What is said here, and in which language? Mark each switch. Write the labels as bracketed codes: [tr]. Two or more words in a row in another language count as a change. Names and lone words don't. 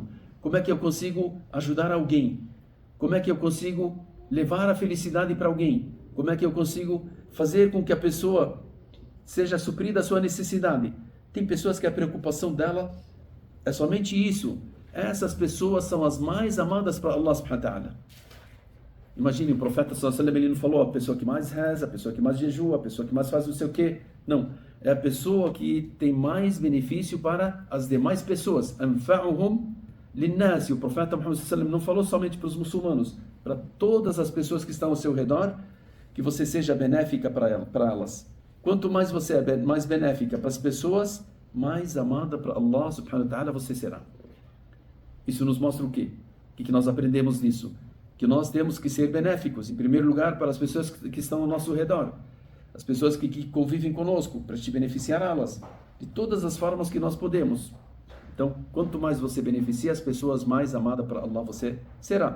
[pt] Como é que eu consigo ajudar alguém? Como é que eu consigo levar a felicidade para alguém? Como é que eu consigo fazer com que a pessoa seja suprida a sua necessidade? Tem pessoas que a preocupação dela é somente isso. Essas pessoas são as mais amadas para [ar] الله سبحانه وتعالى. [pt] Imagine, o profeta [ar] صلى الله عليه وسلم, [pt] ele não falou a pessoa que mais reza, a pessoa que mais jejua, a pessoa que mais faz não sei o quê. Não, é a pessoa que tem mais benefício para as demais pessoas. [ar] أنفعهم للناس. [pt] O profeta Muhammad [ar] صلى الله عليه وسلم [pt] não falou somente para os muçulmanos, para todas as pessoas que estão ao seu redor, que você seja benéfica para elas. Quanto mais você é mais benéfica para as pessoas, mais amada para [ar] الله سبحانه وتعالى [pt] você será. Isso nos mostra o quê? O que nós aprendemos disso? Que nós temos que ser benéficos, em primeiro lugar, para as pessoas que estão ao nosso redor, as pessoas que convivem conosco, para te beneficiar elas, de todas as formas que nós podemos. Então, quanto mais você beneficia as pessoas, mais amada para Allah você será.